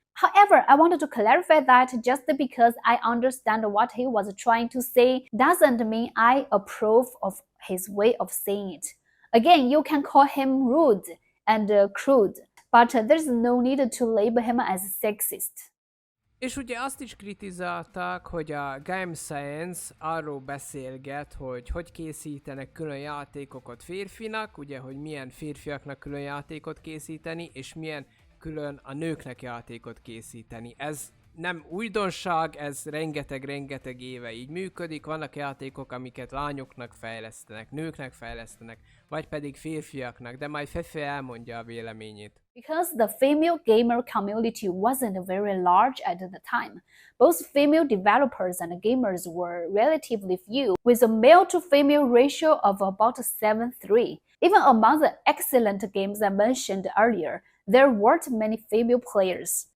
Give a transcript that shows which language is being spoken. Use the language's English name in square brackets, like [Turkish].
[English] However, I wanted to clarify that just because I understand what he was trying to say doesn't mean I approve of his way of saying it. Again, you can call him rude and crude, but there's no need to label him as sexist. [Hungarian] És ugye azt is kritizálták, hogy a Game Science arról beszélget, hogy készítenek külön játékokat férfinak, ugye, hogy milyen férfiaknak külön játékot készíteni, és milyen külön a nőknek játékot készíteni. Ez nem újdonság, ez rengeteg éve így működik. Vannak játékok, amiket lányoknak fejlesztenek, nőknek fejlesztenek, vagy pedig férfiaknak, de majd Fefe elmondja a véleményét. [English] Because the female gamer community wasn't very large at the time, both female developers and gamers were relatively few, with a male-to-female ratio of about 7:3. Even among the excellent games I mentioned earlier, there weren't many female players.